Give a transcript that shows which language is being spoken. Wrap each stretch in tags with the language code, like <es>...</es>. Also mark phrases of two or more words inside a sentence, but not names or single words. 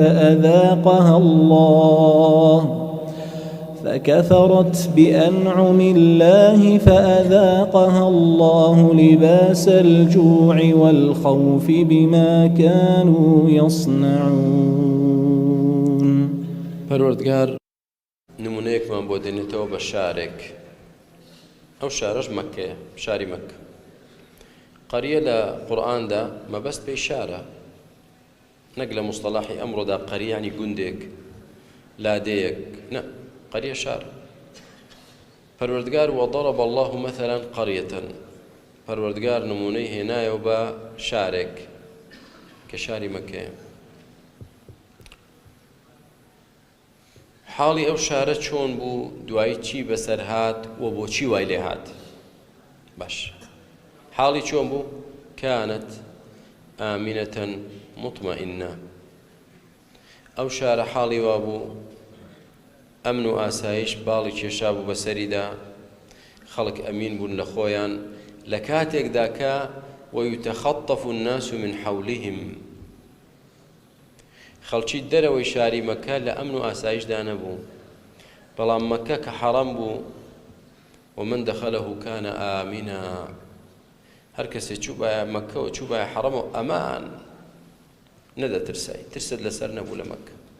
<ar>فأذاقها الله لباس الجوع والخوف بما كانوا يصنعون.</ar> <ckb>پەروەردگار نمونەیەکمان بۆ دێنێتەوە بە شارێک. ئەو شارەش مەککەیە، شاری مەککە. قەریە لە قورئاندا مەبەست پێی شارە، نەک لە مصطلحی ئەمڕۆدا قەریە یعنی گوندێک لادەیەک، نە قەریە شار. پەروەردگار</ckb> <ar>وضرب الله مثلا قرية</ar> <ckb>پەروەردگار نمونەی هێنایەوە بە شارێک کە شاری مەککەیە. حاڵی ئەو شارە چۆن بوو، دوایی چی بەسەر هات و بۆچی وای لێ هات. باش حاڵی چۆن بوو؟</ckb> <ar>كانت آمنة مطمئنة.</ar> <ckb>ئەو شارە حاڵی وا بوو ئەمن و ئاسایش باڵی کێشا بوو بەسەریدا، خەڵک ئەمین بوون لە خۆیان لە کاتێکدا کە</ckb> <ar>ويتخطف الناس من حولهم</ar> <ckb>خەڵکی دەرەوەی شاری مەککە لە ئەمن و ئاسایشدا نەبوو، بەڵام مەککە کە حەڕەم بوو</ckb> <ar>ومن دەخەلەه کانە ئامینە.</ar> <ckb>هەر کەسێک چوو بایە مەککە و چوو بایە حەڕەم و ئەمان نەدەترسای، ترست لەسەر نەبوو لە مەککە.</ckb>